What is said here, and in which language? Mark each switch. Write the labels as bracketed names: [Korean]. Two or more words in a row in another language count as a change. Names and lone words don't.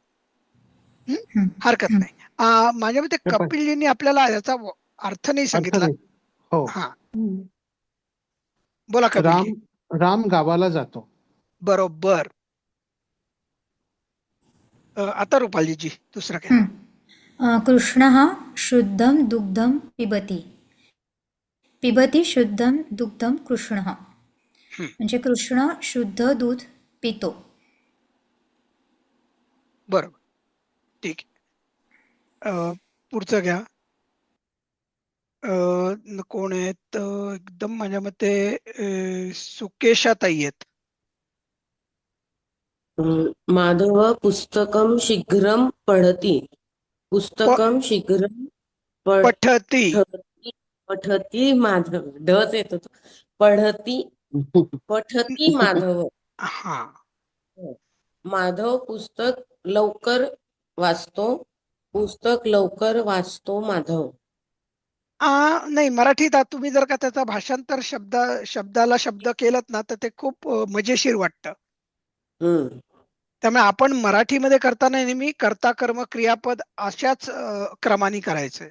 [Marathi] हरकत नाही. माझ्या मते हे पण कपिलजींनी आपल्याला याचा अर्थ नाही अर्थ सांगितला. नाही. हो. हा बोला कपिलजी. राम गावाला जातो. बरोबर. आता रुपालीजी दुसरं घ्या. [Sanskrit] कृष्णः शुद्धं दुग्धं पिबती. पिबती शुद्धं दुग्धं कृष्णः. [Marathi] म्हणजे कृष्ण शुद्ध दूध पितो. बरोबर, ठीक आहे. पुढचं घ्या. कोण आहेत? एकदम माझ्या मते सुकेशाताई आहेत. [Sanskrit] माधव पुस्तकं शीघ्रं पठति. पुस्तकं शीघ्रं पठती. [Marathi] पठती माधव. ढच येत होतो. [Sanskrit] पठती माधव. [Marathi] हा माधव पुस्तक लवकर वाचतो. पुस्तक लवकर वाचतो माधव. नाही, मराठीत तुम्ही जर का त्याचा भाषांतर शब्दाला शब्द केलं ना तर ते खूप मजेशीर वाटतं. त्यामुळे आपण मराठीमध्ये करताना नेहमी कर्ता कर्म क्रियापद अशाच क्रमाने करायचंय.